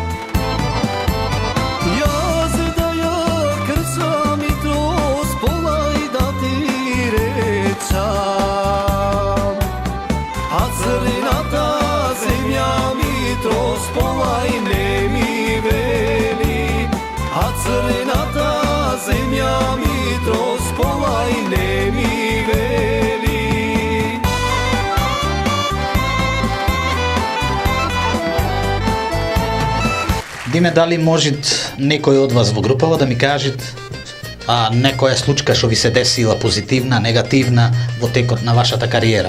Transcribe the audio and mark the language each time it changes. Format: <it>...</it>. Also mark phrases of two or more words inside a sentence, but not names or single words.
<mk>Ja se da ja kršam Mitro, spovaj da ti rečam. A crnata zemlja Mitro, spovaj ne mi veli. A crnata zemlja Mitro, spovaj ne mi veli. Диме, дали можит некој од вас во групава да ми кажат некоја случка што ви се десила позитивна, негативна во текот на вашата кариера?</mk>